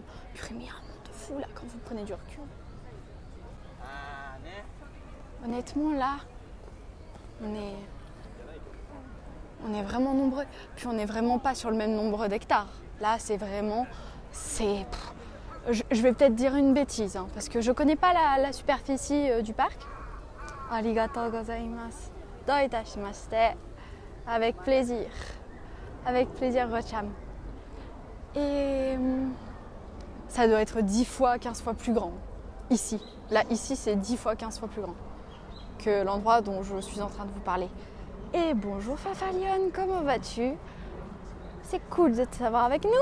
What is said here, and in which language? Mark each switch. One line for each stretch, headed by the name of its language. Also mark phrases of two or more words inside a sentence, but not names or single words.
French: Purée, mais il y a un monde de fou là quand vous prenez du recul. Honnêtement, là, on est vraiment nombreux. Puis on n'est vraiment pas sur le même nombre d'hectares. Là, c'est vraiment... Je vais peut-être dire une bêtise, hein, parce que je ne connais pas la superficie du parc.
Japanese: ありがとうございます。どういたしまして.
French: Avec plaisir. Avec plaisir, Rocham. Et ça doit être 10 fois, 15 fois plus grand. Ici. Là, ici, c'est 10 fois, 15 fois plus grand que l'endroit dont je suis en train de vous parler. Et bonjour Fafalion, comment vas-tu? C'est cool de te savoir avec nous.